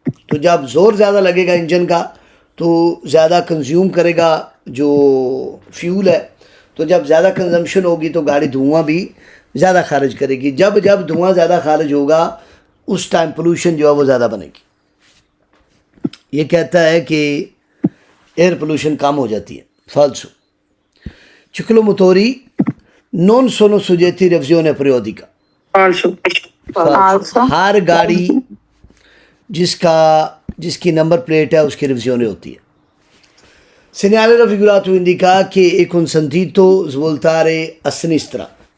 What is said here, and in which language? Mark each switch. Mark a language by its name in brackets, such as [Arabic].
[Hindi] तो जब ज़ोर ज़्यादा लगेगा इंजन का तो ज़्यादा कंज्यूम करेगा जो फ्यूल है, तो जब ज़्यादा कंजम्पशन होगी तो गाड़ी धुआं भी ज़्यादा खारिज करेगी। जब जब धुआं ज़्यादा खारिज होगा उस टाइम पोल्यूशन जो है वो ज़्यादा बनेगी। ये कहता है कि एयर पोल्यूशन कम हो जाती है। [Italian] फाल्सो। ciclomotori non sono soggetti a revisione periodica। falso, फाल्सो। [Hindi] हर गाड़ी जिसकी नंबर प्लेट है उसकी रिविजन होती है। [Italian] Segnale raffigurato indica che è consentito svoltare a sinistra।